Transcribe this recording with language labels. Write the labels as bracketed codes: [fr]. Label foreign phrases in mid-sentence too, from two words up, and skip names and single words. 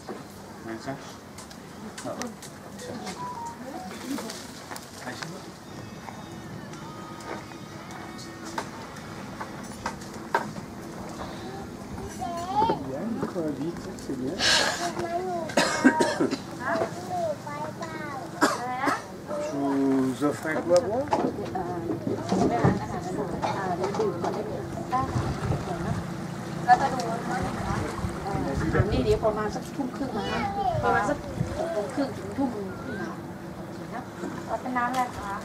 [fr] C'est bien. Je vous offre un coup à boire. [th] นี่เดี๋ยวประมาณสักทุ่มครึ่งนะประมาณสัก6:30 ถึงทุ่มเป็นน้ำอะไรคะ